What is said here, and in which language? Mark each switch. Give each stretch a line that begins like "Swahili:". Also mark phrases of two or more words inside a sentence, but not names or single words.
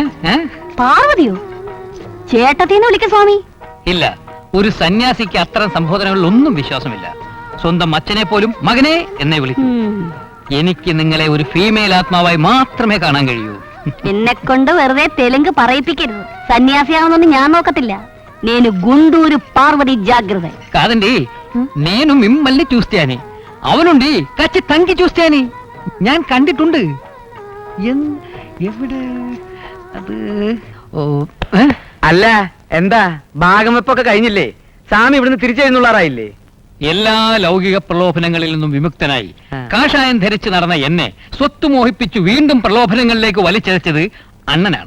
Malayalam: പാർവതിയോ? ചേട്ടത്തിന്ന് വിളിക്ക സ്വാമി. ഇല്ല, ഒരു സന്യാസിക്ക് അത്തരം സംബോധനകളിലൊന്നും വിശ്വാസമില്ല. സ്വന്തം അച്ഛനെ പോലും മകനെ എന്നേ വിളിക്കും. എനിക്ക് നിങ്ങളെ ഒരു ഫീമെയിൽ ആത്മാവായി മാത്രമേ കാണാൻ കഴിയൂ. എന്നെ കൊണ്ട് വെറുതെ തെലുങ്ക് പറയിപ്പിക്കരുത്. സന്യാസിയാണെന്നൊന്നും ഞാൻ നോക്കത്തില്ല.
Telugu: నేను గుంటూరు పార్వతి జాగ్రత్త. కాదండి, నేను మిమ్మల్ని చూస్తాను. అవునండి, కచ్చి తంగి చూస్తాను.
Malayalam: ഞാൻ കണ്ടിട്ടുണ്ട്. എവിടെ അത്? അല്ല, എന്താ ഭാഗം വെപ്പൊക്കെ കഴിഞ്ഞില്ലേ? സ്വാമി ഇവിടുന്ന് തിരിച്ചെഴുന്നള്ളാറായില്ലേ? എല്ലാ ലൗകിക പ്രലോഭനങ്ങളിൽ നിന്നും വിമുക്തനായി കാഷായം ധരിച്ചു നടന്ന എന്നെ സ്വത്ത് മോഹിപ്പിച്ചു വീണ്ടും പ്രലോഭനങ്ങളിലേക്ക് വലിച്ചഴച്ചത് അണ്ണനാണ്.